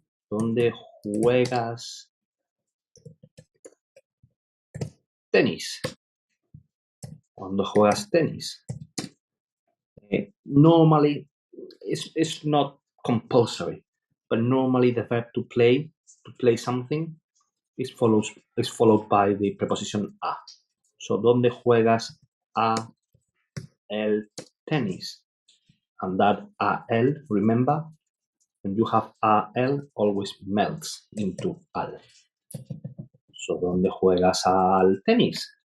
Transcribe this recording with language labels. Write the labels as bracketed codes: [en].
[es] ¿Dónde juegas tenis? Cuando juegas tenis. [en] Normally, it's not compulsory, but normally the verb to play something, is followed by the preposition a. [es] So, ¿dónde juegas el tenis? [en] And that al, remember, when you have al, always melts into al. [es] So, ¿dónde juegas al tenis?